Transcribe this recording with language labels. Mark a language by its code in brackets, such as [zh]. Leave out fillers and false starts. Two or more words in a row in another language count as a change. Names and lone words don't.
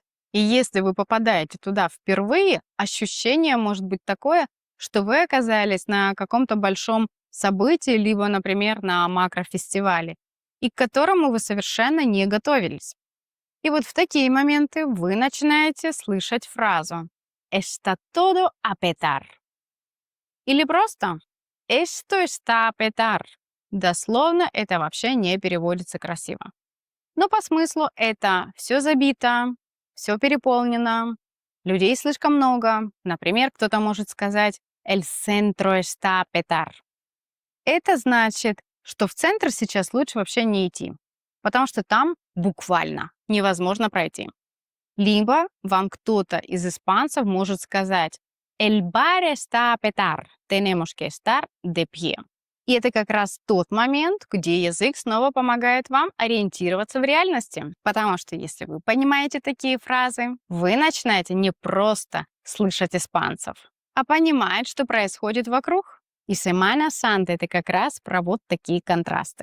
[ru] И если вы попадаете туда впервые, ощущение может быть такое, что вы оказались на каком-то большом событии, либо, например, на макрофестивале, и к которому вы совершенно не готовились. И вот в такие моменты вы начинаете слышать фразу [es] «Está todo a petar». [ru] Или просто [es] «Esto está a petar». [ru] Дословно это вообще не переводится красиво. Но по смыслу это все забито, все переполнено, людей слишком много. Например, кто-то может сказать [es] «El centro está a petar». [ru] Это значит, что в центр сейчас лучше вообще не идти, потому что там буквально невозможно пройти. Либо вам кто-то из испанцев может сказать [es] «El bar está a petar, tenemos que estar de pie». [ru] И это как раз тот момент, где язык снова помогает вам ориентироваться в реальности. Потому что если вы понимаете такие фразы, вы начинаете не просто слышать испанцев, а понимать, что происходит вокруг. И Семана Санта — это как раз про вот такие контрасты.